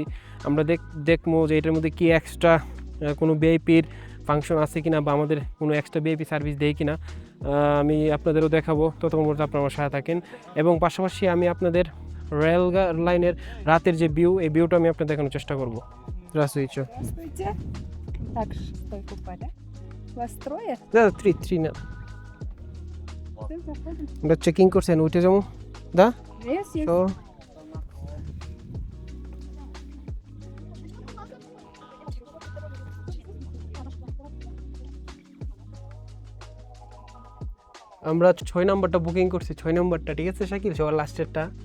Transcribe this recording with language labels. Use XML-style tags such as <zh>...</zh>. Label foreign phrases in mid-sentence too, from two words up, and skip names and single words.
<bn>আমরা দেখবো যে এটার মধ্যে কি এক্সট্রা কোনো</bn> <en>VIP-র function</en> <bn>আছে কিনা, বা আমাদের কোনো</bn> <en>extra VIP service</en> <bn>দেয় কিনা, আমি আপনাদেরও দেখাবো। ততক্ষণ পর্যন্ত আপনারা আমার সাথে থাকেন, এবং পাশাপাশি আমি আপনাদের রেল লাইনের রাতের যে ভিউ, এই ভিউটা আমি আপনাদের দেখানোর চেষ্টা করবো।</bn> <ru>Здравствуйте. Здравствуйте. Так, стойку впали. Вас трое? Да, три না। Все, заходим.</ru> <bn>আমরা চেকিং করছেন, উঠে যাবো দা</bn> <en>Yes, yes.</en> <bn>তো আমরা 6 নম্বরটা বুকিং করছি, 6 নম্বরটা, ঠিক আছে শাকিল, সবার লাস্টেরটা।</bn>